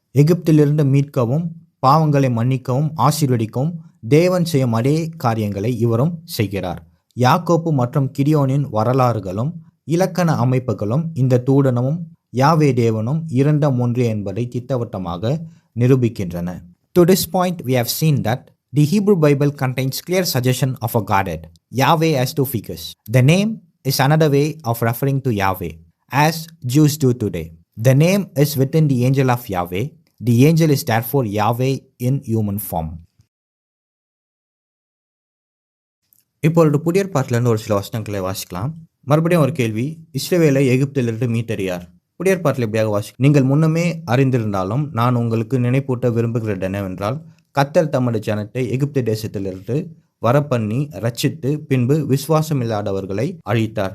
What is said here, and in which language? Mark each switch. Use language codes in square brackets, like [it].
[ta] எகிப்திலிருந்து மீட்கவும் பாவங்களை மன்னிக்கவும் ஆசீர்வதிக்கவும் தேவன் செய்யும் அதே காரியங்களை இவரும் செய்கிறார். யாக்கோப்பு மற்றும் கிடியோனின் வரலாறுகளும் இலக்கண அமைப்புகளும் இந்த தூதனும் யாவே தேவனும் இரண்டும் ஒன்றே என்பதை திட்டவட்டமாக நிரூபிக்கின்றன. [en] To this point, we have seen that the Hebrew Bible contains clear suggestion of a Godhead. Yahweh has 2 figures. The name is another way of referring to Yahweh, as Jews do today. The name is within the angel of Yahweh. The angel is therefore Yahweh in human form. [ta] இப்பொழுது புதிய ஏற்பாட்டிலிருந்து ஒரு சில வசனங்களை வாசிக்கலாம். மறுபடியும் ஒரு கேள்வி, இஸ்ரவேலை எகிப்திலிருந்து மீட்டறியார். புதிய ஏற்பாட்டில் எப்படியாக வாசிக்கும். நீங்கள் முன்னமே அறிந்திருந்தாலும் நான் உங்களுக்கு நினைப்பூட்ட விரும்புகிறது என்னவென்றால், கர்த்தர் தமது ஜனத்தை எகிப்து தேசத்திலிருந்து வரப்பண்ணி ரட்சித்து பின்பு விசுவாசம் இல்லாதவர்களை அழித்தார்.